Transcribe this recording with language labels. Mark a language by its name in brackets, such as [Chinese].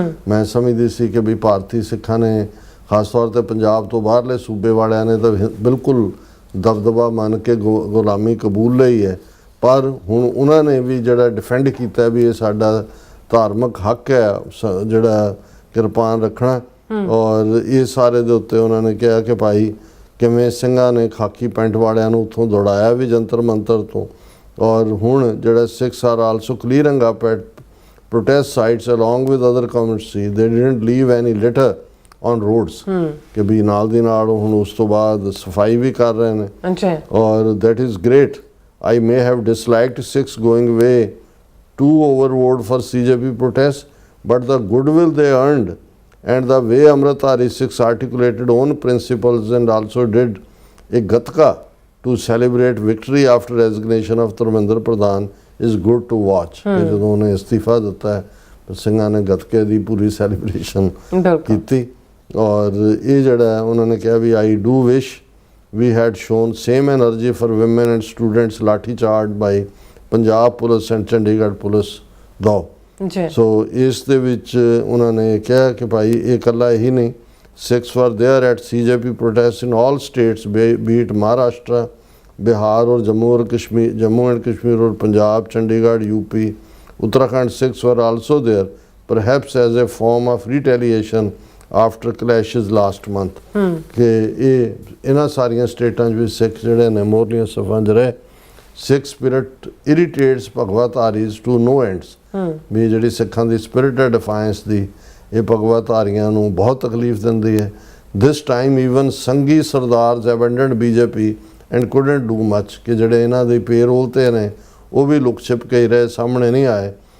[Punjabi] ਮੈਂ ਸਮਝਦੀ ਸੀ ਕਿ ਵੀ ਭਾਰਤੀ ਸਿੱਖਾਂ ਨੇ ਖਾਸ ਤੌਰ ਤੇ ਪੰਜਾਬ ਤੋਂ ਬਾਹਰਲੇ ਸੂਬੇ ਵਾਲਿਆਂ ਨੇ ਤਾਂ ਬਿਲਕੁਲ ਦਬਦਬਾ ਮੰਨ ਕੇ ਗੁਲਾਮੀ ਕਬੂਲ ਲਈ ਹੈ, ਪਰ ਹੁਣ ਉਹਨਾਂ ਨੇ ਵੀ ਜਿਹੜਾ ਡਿਫੈਂਡ ਕੀਤਾ ਵੀ ਇਹ ਸਾਡਾ ਧਾਰਮਿਕ ਹੱਕ ਹੈ ਜਿਹੜਾ ਕਿਰਪਾਨ ਰੱਖਣਾ ਔਰ ਇਹ ਸਾਰੇ ਦੇ ਉੱਤੇ ਉਹਨਾਂ ਨੇ ਕਿਹਾ ਕਿ ਭਾਈ ਕਿਵੇਂ ਸਿੰਘਾਂ ਨੇ ਖਾਕੀ ਪੈਂਟ ਵਾਲਿਆਂ ਨੂੰ ਉੱਥੋਂ ਦੌੜਾਇਆ ਵੀ ਜੰਤਰ ਮੰਤਰ ਤੋਂ ਔਰ ਹੁਣ ਜਿਹੜਾ [English] Sikhs are also clearing up at protest sites along with other community they didn't leave any litter on roads [Punjabi] ਕਿ ਵੀ ਨਾਲ ਦੀ ਨਾਲ ਹੁਣ ਉਸ ਤੋਂ ਬਾਅਦ ਸਫਾਈ ਵੀ ਕਰ ਰਹੇ ਨੇ ਔਰ [English] That is great. I may have disliked Sikhs going way too overboard for CJP protests, but the goodwill they earned and the way Amritdhari Sikhs articulated own principles and also did a gatka to celebrate victory after resignation of Dharmendra Pradhan is good to watch। [Punjabi] ਜਦੋਂ ਉਹਨੇ ਅਸਤੀਫਾ ਦਿੱਤਾ ਹੈ ਸਿੰਘਾਂ ਨੇ ਗੱਤਕੇ ਦੀ ਪੂਰੀ celebration ਕੀਤੀ ਔਰ ਇਹ ਜਿਹੜਾ ਉਹਨਾਂ ਨੇ ਕਿਹਾ ਵੀ [English] I do wish we had shown same energy for women and students lathi charged by Punjab Police and Chandigarh Police though। So [Punjabi] ਇਸ ਦੇ ਵਿੱਚ ਉਹਨਾਂ ਨੇ ਕਿਹਾ ਕਿ ਭਾਈ ਇਹ ਇਕੱਲਾ ਹੀ ਨਹੀਂ [English] Sikhs were there at CJP protests in all states be it Maharashtra, Bihar or Jammu and Kashmir or Punjab, Chandigarh, UP, Uttarakhand Sikhs were also there perhaps as a form of retaliation after clashes last month [Punjabi] ਕਿ ਇਹਨਾਂ ਸਾਰੀਆਂ ਸਟੇਟਾਂ 'ਚ ਵੀ ਸਿੱਖ ਜਿਹੜੇ ਨੇ ਮੋਰਲੀਆਂ ਸਫਾਂ 'ਚ ਰਹੇ। [English] Sikh spirit irritates Bhagwadharis to no ends [Punjabi] ਵੀ ਜਿਹੜੀ ਸਿੱਖਾਂ ਦੀ ਸਪਿਰਿਟ ਹੈ ਡਿਫਾਇੰਸ ਦੀ ਇਹ ਭਗਵਾਧਾਰੀਆਂ ਨੂੰ ਬਹੁਤ ਤਕਲੀਫ ਦਿੰਦੀ ਹੈ। [English] this time even Sanghi Sardars abandoned BJP and couldn't do much [Punjabi] ਕਿ ਜਿਹੜੇ ਇਹਨਾਂ ਦੇ ਪੇਰੋਲ ਤੇ ਨੇ ਉਹ ਵੀ ਲੁਕ ਛਿਪ ਕੇ ਹੀ ਰਹੇ, ਸਾਹਮਣੇ ਨਹੀਂ ਆਏ।